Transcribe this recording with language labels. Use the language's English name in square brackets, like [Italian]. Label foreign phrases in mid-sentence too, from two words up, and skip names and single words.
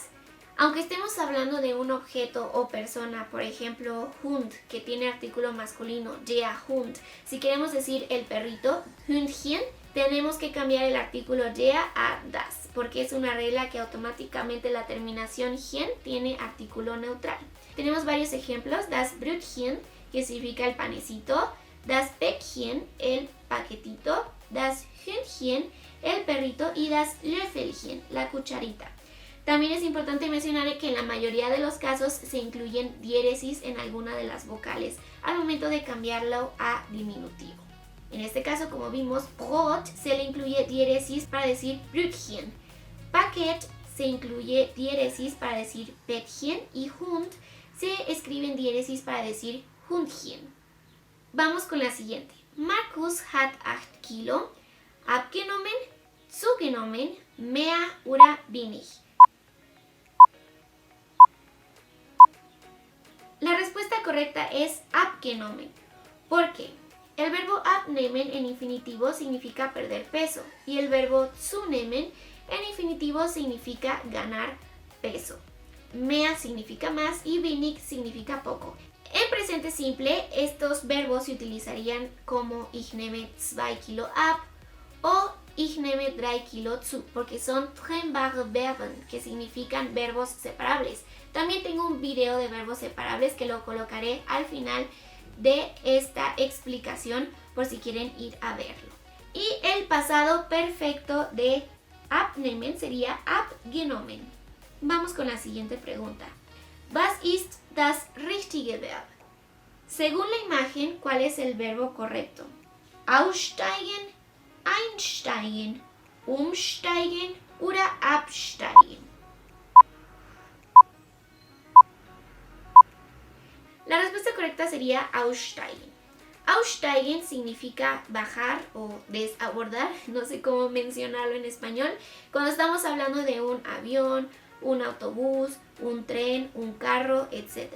[Spanish] Aunque estemos hablando de un objeto o persona, por ejemplo, Hund, que tiene artículo masculino, [German] der Hund. [Spanish] Si queremos decir el perrito, Hündchen, tenemos que cambiar el artículo der a das, porque es una regla que automáticamente la terminación gen tiene artículo neutral. Tenemos varios ejemplos, [German] das Brötchen, [Spanish] que significa el panecito, [German] das Päckchen, [Spanish] el paquetito, [German] das Hündchen, [Spanish] el perrito, y [German] das Löffelchen, [Spanish] la cucharita. También es importante mencionar que en la mayoría de los casos se incluyen diéresis en alguna de las vocales al momento de cambiarlo a diminutivo. En este caso, como vimos, Brot se le incluye diéresis para decir Brötchen, Paket se incluye diéresis para decir Päckchen y Hund se escribe en diéresis para decir Hundchen. Vamos con la siguiente. [German] Markus hat 8 Kilo abgenommen, zugenommen, mehr oder wenig. [Spanish] La respuesta correcta es abgenommen. ¿Por qué? El verbo abnehmen en infinitivo significa perder peso y el verbo zunehmen en infinitivo significa ganar peso. Mehr significa más y wenig significa poco. En presente simple, estos verbos se utilizarían como [German] ich nehme 2 Kilo ab [Spanish] o [German] ich nehme 3 Kilo zu, [Spanish] porque son [German] trennbare Verben, [Spanish] que significan verbos separables. También tengo un video de verbos separables que lo colocaré al final de esta explicación por si quieren ir a verlo. Y el pasado perfecto de abnehmen sería abgenommen. Vamos con la siguiente pregunta. [German] Was ist das richtige Verb? [Spanish] Según la imagen, ¿cuál es el verbo correcto? [German] Aussteigen, einsteigen, umsteigen oder absteigen. [Spanish] La respuesta correcta sería aussteigen. Aussteigen significa bajar o desabordar, no sé cómo mencionarlo en español, cuando estamos hablando de un avión, un autobús, un tren, un carro, etc.